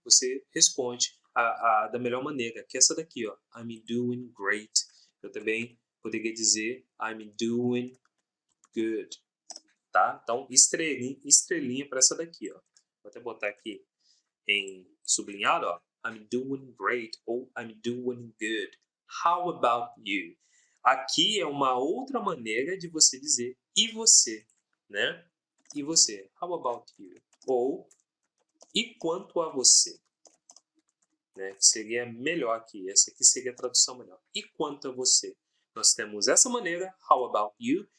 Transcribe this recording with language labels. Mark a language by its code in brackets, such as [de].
[pt] Você responde da melhor maneira, que é essa daqui, ó. [en] I'm doing great. [pt] Eu também poderia dizer [en] I'm doing good, [pt] tá? Então, estrelinha para essa daqui, ó. Vou até botar aqui em sublinhado, ó. [en] I'm doing great ou I'm doing good. How about you? [pt] Aqui é uma outra maneira de você dizer e você, né? E você? [en] How about you? [pt] Ou e quanto a você? Né? Que seria melhor aqui. Essa aqui seria a tradução melhor. E quanto a você? Nós temos essa maneira, [en] how about you?